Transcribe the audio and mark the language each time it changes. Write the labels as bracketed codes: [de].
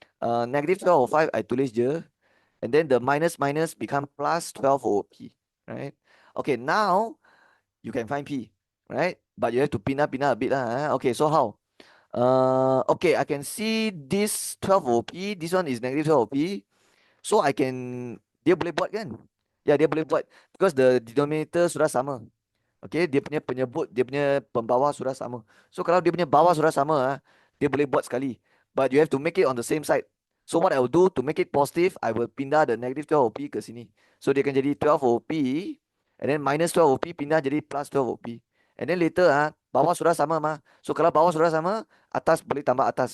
[en] Negative 12 over 5 I tulis je. And then the minus minus become plus 12 over P, right? Okay, now you can find P, right? But you have to pindah a bit lah. Okay, so how? Okay, I can see this 12 over P, this one is negative 12 over P. [ms] So I can, dia boleh buat kan? Ya, dia boleh buat. [en] Because the denominator [ms] sudah sama. Okay, dia punya penyebut, dia punya pembawah sudah sama. So kalau dia punya bawah sudah sama, dia boleh buat sekali. [en] But you have to make it on the same side. So what I will do to make it positive, I will pindah the negative 12 OP [ms] ke sini. So dia akan jadi 12 OP, [en] and then minus 12 OP [ms] pindah jadi plus 12 OP. [en] And then later [ms] bawah sudah sama mah. So kalau bawah sudah sama, atas boleh tambah atas.